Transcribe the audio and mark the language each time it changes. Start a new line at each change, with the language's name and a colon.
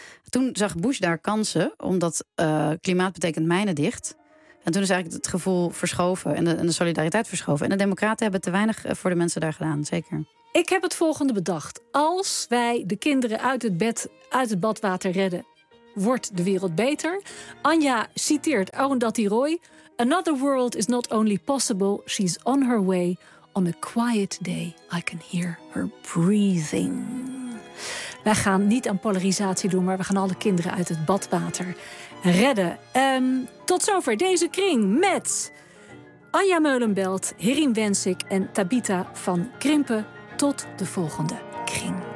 Dutch: Toen zag Bush daar kansen, omdat klimaat betekent mijnen dicht. En toen is eigenlijk het gevoel verschoven en de solidariteit verschoven. En de Democraten hebben te weinig voor de mensen daar gedaan, zeker. Ik heb het volgende bedacht. Als wij de kinderen uit het badwater redden, wordt de wereld beter. Anja citeert
English: Arundhati Roy: "Another world is not only possible, she's on her way. On a quiet day, I can hear her breathing."
Dutch: Wij gaan niet aan polarisatie doen, maar we gaan alle kinderen uit het badwater redden. Tot zover deze kring met Anja Meulenbelt, Hirien Wensik en Tabitha van Krimpen. Tot de volgende kring.